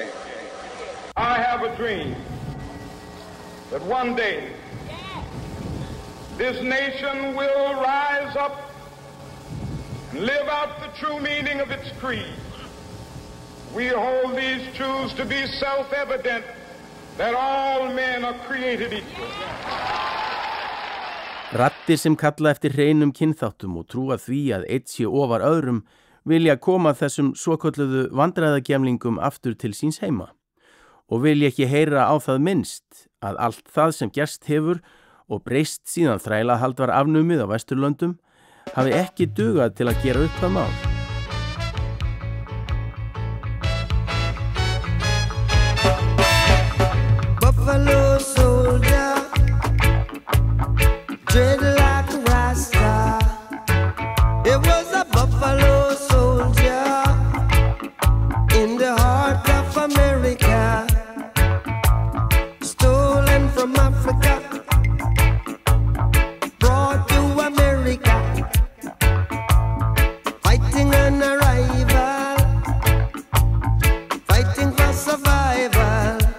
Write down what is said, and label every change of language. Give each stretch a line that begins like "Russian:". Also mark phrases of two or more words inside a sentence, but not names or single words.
English: I have a dream that one day this nation will rise up and live out the true meaning of its creed. We hold these truths to be self-evident that all men are created equal.
Icelandic: Raddir sem kalla eftir hreinum kynþáttum og trúa því að eitt sé ofar öðrum vilja koma þessum svokölluðu vandræðagemlingum aftur til síns heima og vilja ekki heyra á það minnst að allt það sem gerst hefur og breyst síðan þrælahald var afnumið á Vesturlöndum hafi ekki dugað til að gera upp það mál.
English: Buffalo soldier, dread like a rasta. It was a buffalo soldier in the heart of America, stolen from Africa, brought to America, fighting an arrival, fighting for survival.